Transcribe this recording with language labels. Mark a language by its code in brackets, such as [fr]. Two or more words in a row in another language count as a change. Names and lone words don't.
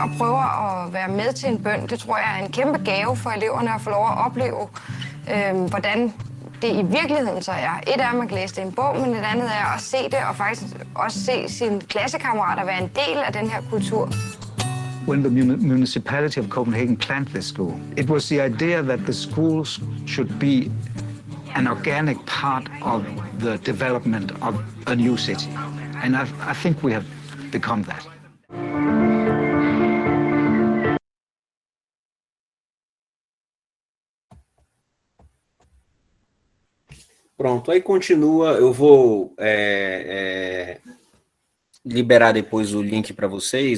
[da] og prøver at være med til en bøn, det tror jeg er en kæmpe gave for eleverne at få lov at opleve, hvordan det i virkeligheden så er. Et er, at man kan læse det i en bog, men et andet er at se det og faktisk også se sine klassekammerater være en del af den her kultur. [en] When the municipality of Copenhagen planted this school, it was the idea that the schools should be an organic part of the development of a new city. And I think we have become that. [pt] Pronto, aí continua. Eu vou liberar depois o link para vocês.